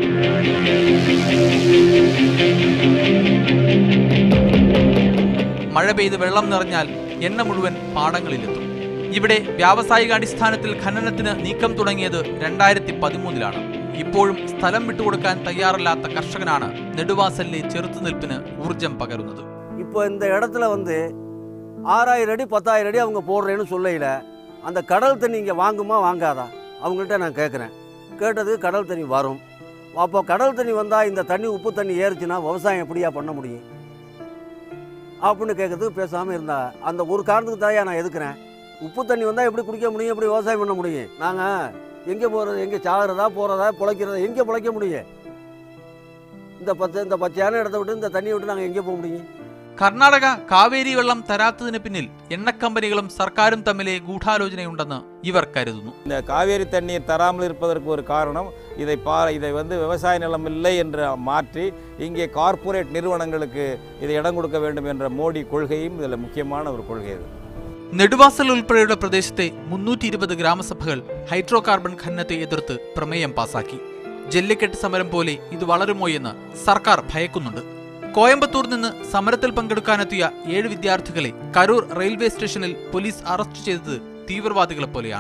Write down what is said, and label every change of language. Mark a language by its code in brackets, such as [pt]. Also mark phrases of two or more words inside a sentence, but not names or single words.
[ml] മഴ പെയ്ത് വെള്ളം നിറഞ്ഞാൽ എണ്ണ മുഴുവൻ പാടങ്ങളിലെത്തും. ഇവിടെ വ്യാവസായികാടിസ്ഥാനത്തിൽ ഖനനത്തിന് നീക്കം തുടങ്ങിയത് 2013-ലാണ്. ഇപ്പോഴും സ്ഥലം വിട്ടുകൊടുക്കാൻ തയ്യാറല്ലാത്ത കർഷകനാണ് നെടുവാസലിലെ ചെറുത്തുനിൽപ്പിന് ഊർജം പകരുന്നത്. [ta] இப்போ இந்த இடத்துல வந்து 6000 அடி 10,000 அடி அவங்க போடுறேன்னு சொல்லையில் அந்த கடல் தண்ணி இங்கே வாங்குமா வாங்காதா அவங்கள்ட்ட நான் கேட்குறேன். கேட்டதுக்கு கடல் தண்ணி வரும். அப்போ கடல் தண்ணி வந்தால் இந்த தண்ணி உப்பு தண்ணி ஏறுச்சுன்னா விவசாயம் எப்படியா பண்ண முடியும் அப்படின்னு கேட்குறதுக்கு பேசாமல் இருந்தா. அந்த ஒரு காரணத்துக்கு தாயா நான் எதுக்குறேன். உப்பு தண்ணி வந்தால் எப்படி குடிக்க முடியும், எப்படி விவசாயம் பண்ண முடியும்? நாங்கள் எங்கே போகிறது, எங்கே சாகிறதா போகிறதா பிழைக்கிறதா, எங்கே பிழைக்க முடியும்? இந்த பச்சையான இடத்த விட்டு இந்த தண்ணியை விட்டு நாங்கள் எங்கே போக முடியும்? [ml] കർണാടക കാവേരി വെള്ളം തരാത്തതിന് പിന്നിൽ എണ്ണക്കമ്പനികളും സർക്കാരും തമ്മിലെ ഗൂഢാലോചനയുണ്ടെന്ന് ഇവർ കരുതുന്നു. [ta] இந்த காவேரி தண்ணீர் தராமல் இருப்பதற்கு ஒரு காரணம் இதை வந்து விவசாய நிலம் இல்லை என்று மாற்றி இங்கே கார்ப்பரேட் நிறுவனங்களுக்கு இதை இடம் கொடுக்க வேண்டும் என்ற மோடி கொள்கையும் இதில் முக்கியமான ஒரு கொள்கை. [ml] നെടുവാസൽ ഉൾപ്പെടെയുള്ള പ്രദേശത്തെ 320 ഗ്രാമസഭകൾ ഹൈഡ്രോ കാർബൺ ഖനനത്തെ എതിർത്ത് പ്രമേയം പാസാക്കി. ജല്ലിക്കെട്ട് സമരം പോലെ ഇത് വളരുമോ എന്ന് സർക്കാർ ഭയക്കുന്നുണ്ട്. കോയമ്പത്തൂർ നിന്ന് സമരത്തിൽ പങ്കെടുക്കാനെത്തിയ 7 വിദ്യാർത്ഥികളെ കരൂർ റെയിൽവേ സ്റ്റേഷനിൽ പോലീസ് അറസ്റ്റ് ചെയ്തത് തീവ്രവാദികളെ പോലെയാണ്.